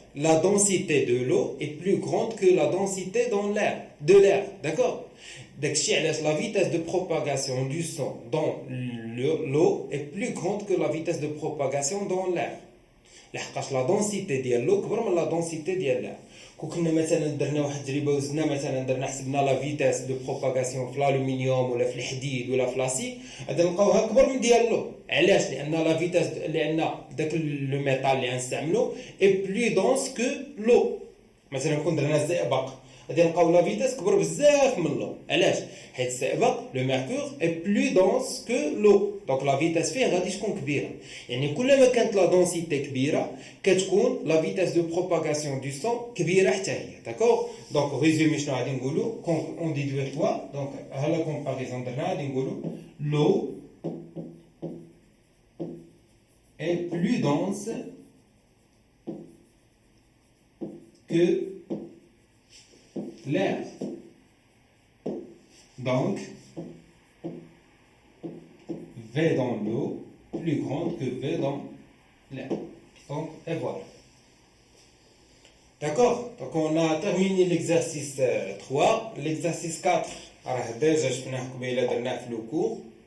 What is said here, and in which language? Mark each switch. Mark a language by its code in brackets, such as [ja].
[fr] La densité de l'eau est plus grande que la densité de l'air. D'accord? Donc, la vitesse de propagation du son dans l'eau est plus grande que la vitesse de propagation dans l'air. La densité de l'eau est plus grande que la densité de l'air. [ar] كنا مثلا درنا واحد التجربه وزدنا مثلا حسبنا لا فيتاس دو بروباغاسيون في الالومنيوم ولا في الحديد ولا في لاسي غادي نلقاوها اكبر من ديالو علاش لان لا فيتاس لان داك لو ميتال اللي غنستعملو اي بلو دونس كو لو مثلا كون درنا الزئبق غادي نلقاو لا فيتاس كبر بزاف من لو علاش حيت الزئبق لو ميركور اي بلو دونس كو لو دونك لا فيتاس فيه غادي تكون كبيره يعني كل ما كانت لا دونسيتي كبيره كتكون لا فيتاس دو بروباغاسيون دو سون كبيره حتى هي داكوغ دونك ريزومي شنو غادي نقولوا اون ديدوير كوا دونك ها لا كومباريزون درنا غادي نقولوا لو [fr] est plus dense que l'air. Donc, V dans l'eau plus grande que V dans l'air. Donc, et voilà. D'accord? Donc, on a terminé l'exercice 3. L'exercice 4, alors déjà, je finis le cours.